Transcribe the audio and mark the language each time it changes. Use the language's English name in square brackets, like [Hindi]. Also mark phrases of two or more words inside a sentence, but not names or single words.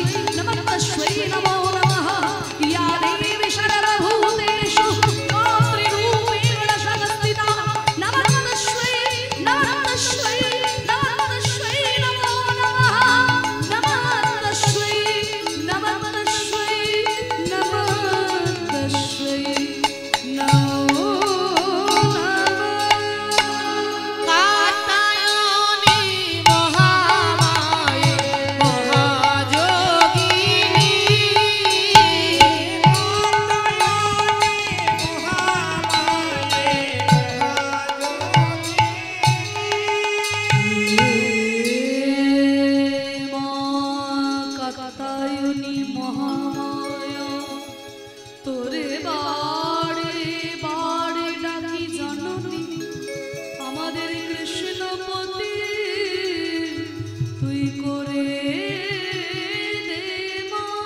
[Sanskrit] नमस्तस्यै नमो नमः या देवी सर्वभूतेषु मातृरूपेण संस्थिता नमस्तस्यै नमस्तस्यै नमस्तस्यै नमो नमः नमस्तस्यै नमस्तस्यै नमस्तस्यै नमो नमः कात्यायनी महामाये महायोगिनी [Bangla] কাত্যায়নী মহামায়া তোরে বাড়ে বাড়ে ডাকি জননী আমাদের কৃষ্ণপতি তুই করে দে মা।